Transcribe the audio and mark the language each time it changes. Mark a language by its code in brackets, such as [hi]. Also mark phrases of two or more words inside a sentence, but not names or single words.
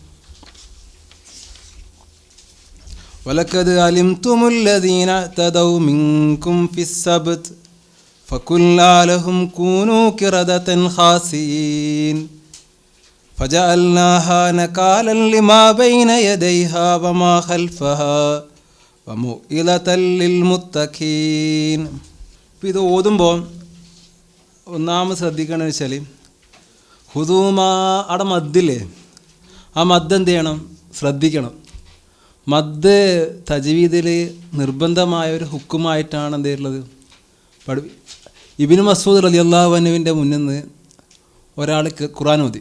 [ar] ولقد علمتم الذين اعتدوا منكم في السبت فقلنا لهم كونوا قردة خاسئين فجعلناها نكالا لما بين يديها وما خلفها وموئلة للمتقين. [ml] ഇത് ഓതുമ്പോൾ ഒന്നാമത് ശ്രദ്ധിക്കണമെന്ന് വെച്ചാൽ ഹുദൂമാ അവിടെ മദ്ദില്ലേ, ആ മദ് എന്ത് ചെയ്യണം? ശ്രദ്ധിക്കണം. മദ് തജ്വീദിൽ നിർബന്ധമായ ഒരു ഹുക്കുമായിട്ടാണ് എന്ത് ചെയ്യുള്ളത്? ഇബ്നു മസ്ഊദ് [ar] رضي الله عنه [ml] മുന്നിൽ നിന്ന് ഒരാൾ ഖുർആൻ ഓതി.